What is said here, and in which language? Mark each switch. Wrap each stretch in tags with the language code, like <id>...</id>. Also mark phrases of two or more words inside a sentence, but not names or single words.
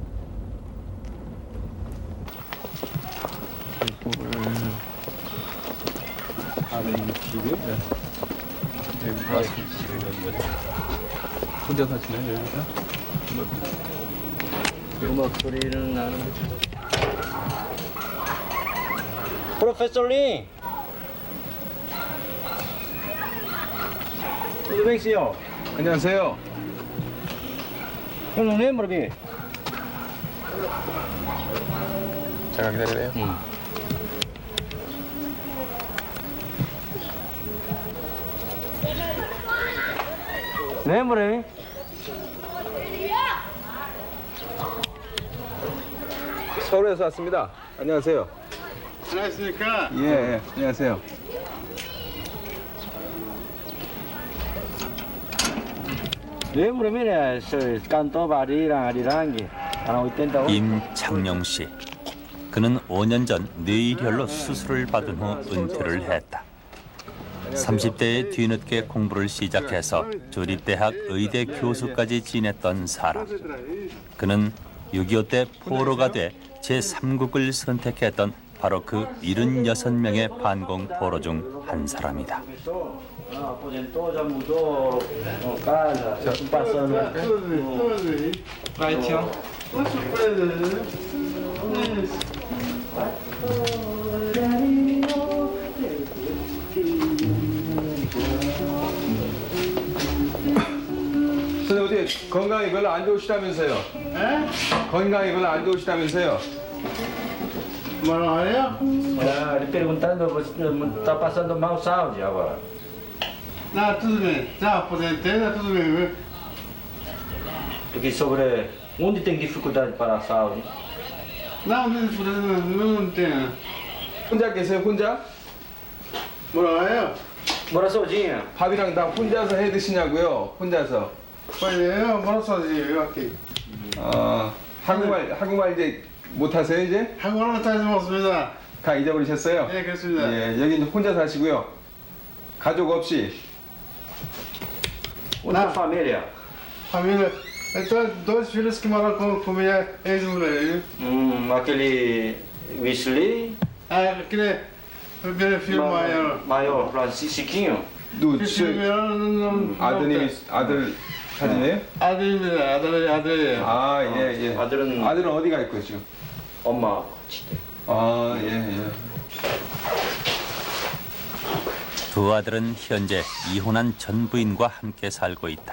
<ko>혼자 사시나요, 여기서? 음악 소리는 나는데.</ko> <pt>Professor Lee. Tudo bem, senhor?</pt> <ko>안녕하세요.</ko> <pt>Eu não lembro, bem.</pt> <ko>잠깐 기다리래요.</ko> <pt>Lembra, hein?</pt> <ko>서울에서 왔습니다. 안녕하세요. 안녕하십니까? 예, 안녕하세요.</ko> <pt>Lembra, né? Cantou Barira, Arirangue, ano 80.</pt> <ko>임창용 씨. 그는 5년 전 뇌일혈로 수술을 받은 후 은퇴를 했다. 30대에 뒤늦게 공부를 시작해서 조립대학 의대 교수까지 지냈던 사람. 그는 6.25 때 포로가 돼 제3국을 선택했던 바로 그 76명의 반공 포로 중 한 사람이다.</ko> <pt>Aposentou, já mudou casa, já passando. Vai, tio. Uma surpresa, né?</pt> <ko>선생님 어떻게 건강이 별로 안 좋으시다면서요?</ko> <pt>É?</pt> <ko>건강이 별로 안 좋으시다면서요?</ko> <pt>Maravilha? Ele perguntando, você está passando mal saúde agora? Não, tudo bem. Já aposentei, tá tudo bem, viu? Porque sobre onde tem dificuldade para a saúde? Não, não tem.</pt> <ko>혼자 계세요, 혼자?</ko> <pt>Maravilha? Mora sozinha?</pt> <ko>밥이랑 다 혼자서 해 드시냐고요? 혼자서.</ko> <pt>Eu moro sozinho, eu aqui.</pt> <ko>한국말 이제 못 하세요, 이제? 한국어로 다시 먹습니다. 다 잊어버리셨어요? 네, 그렇습니다. 예, 여기는 혼자 사시고요. 가족 없이.</ko> <pt>Outra família? Família. Eu tenho dois filhos que moram com minha ex-mulher. Aquele Wesley, Aquele primeiro filho maior. maior, Francisquinho.</pt> <ko>누,</ko> <pt>filho maior não.</pt> <ko>아들 사진이에요? 아들입니다. 아들이에요. 아, 예, 예. 아들은 아들은 어디 가 있고요, 지금? 엄마 같이 돼. 아, 예, 예. 두 아들은 현재 이혼한 전 부인과 함께 살고 있다.</ko>